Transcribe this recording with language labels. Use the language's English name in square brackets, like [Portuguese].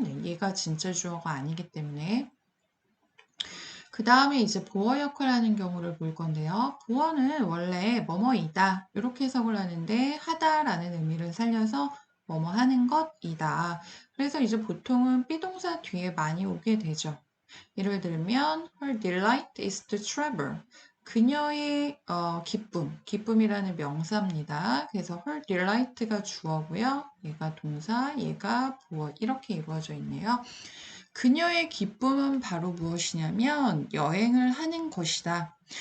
[Korean] 네, 얘가 진짜 주어가 아니기 때문에 그 다음에 이제 보어 역할을 하는 경우를 볼 건데요. 보어는 원래 뭐뭐이다 이렇게 해석을 하는데 하다라는 의미를 살려서 뭐뭐 하는 것이다. 그래서 이제 보통은 비동사 뒤에 많이 오게 되죠. 예를 들면 [English] her delight is to travel. [Korean] 그녀의 기쁨, 기쁨이라는 명사입니다. 그래서 her delight가 주어고요. 얘가 동사, 얘가 보어 이렇게 이루어져 있네요. 그녀의 기쁨은 바로 무엇이냐면 여행을 하는 것이다.